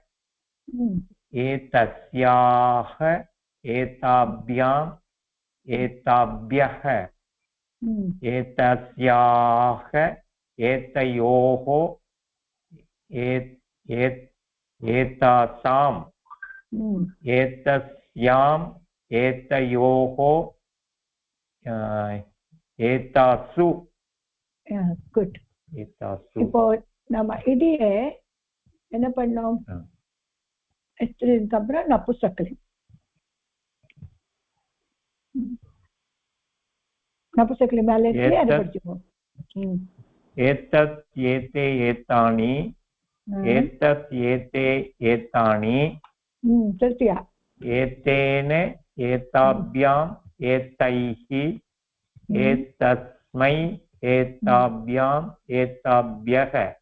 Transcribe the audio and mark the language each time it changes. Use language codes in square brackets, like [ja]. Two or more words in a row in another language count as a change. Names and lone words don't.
[sa] एतस्याः एताभ्याम् एताभ्यः एतस्याः एतयोः एतासाम् एतस्याम् एतयोः एतासु गुड एतासु [ta] இப்போ நம்ம இதையே என்ன பண்ணோம் இதுக்கப்புறம் நபுசக்லிங் நபுசக்லிங் மேலே அதை படிச்சுப்போம் [sa] एतत् एते एतानि एतत् एते एतानि तृतीया एतेन एताभ्याम् एतैः एतस्मै एताभ्याम् एताभ्यः